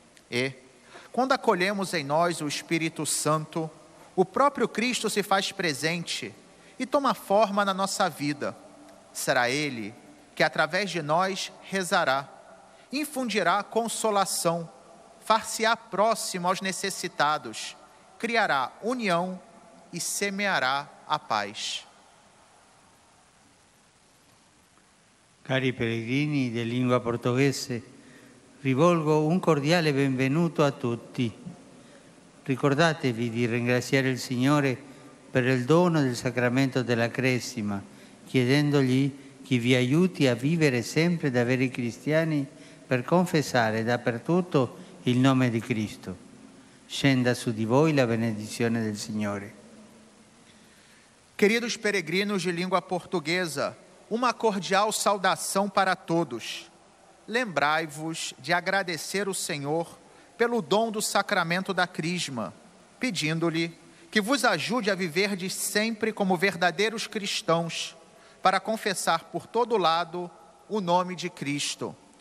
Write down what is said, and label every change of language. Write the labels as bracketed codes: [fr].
[pt] E, quando acolhemos em nós o Espírito Santo, o próprio Cristo se faz presente e toma forma na nossa vida. Será Ele que, através de nós, rezará, infundirá consolação, far-se-á próximo aos necessitados, criará união e semeará a paz. [it] Cari pellegrini di lingua portoghese, rivolgo un cordiale benvenuto a tutti. Ricordatevi di ringraziare il Signore per il dono del sacramento della Cresima, chiedendogli che vi aiuti a vivere sempre da veri cristiani per confessare dappertutto il nome di Cristo. Scenda su di voi la benedizione del Signore. [pt] Queridos peregrinos de língua portuguesa, uma cordial saudação para todos. Lembrai-vos de agradecer o Senhor pelo dom do sacramento da Crisma, pedindo-lhe que vos ajude a viverdes sempre como verdadeiros cristãos, para confessar por todo lado o nome de Cristo.